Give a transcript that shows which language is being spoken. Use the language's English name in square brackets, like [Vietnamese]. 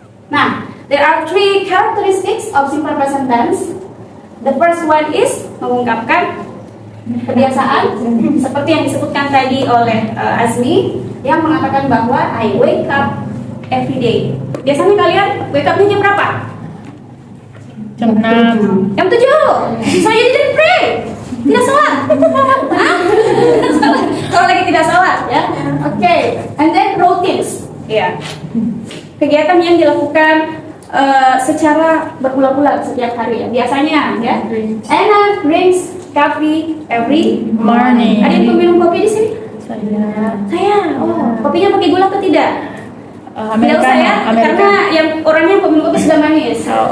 [English] Nah, there are three characteristics of simple present tense. The first one is [Indonesian] mengungkapkan kebiasaan, seperti yang disebutkan tadi oleh Azmi, yang mengatakan bahwa [English] I wake up every day. [Indonesian] Biasanya kalian wake up-nya jam berapa? Jam 6. Jam 7. [English] So you didn't pray. [Indonesian] Tidak sholat. Hah? Kalau lagi tidak sholat, ya. Oke. [English] And then routines. [Indonesian] Ya. Kegiatan yang dilakukan secara berulang-ulang setiap hari ya. Biasanya ya. [English] Anna drinks coffee every Morning. [Indonesian] Ada yang peminum kopi di sini? Saya. Oh, kopinya pakai gula atau tidak? Tidak usah ya, karena yang orangnya peminum kopi sudah manis.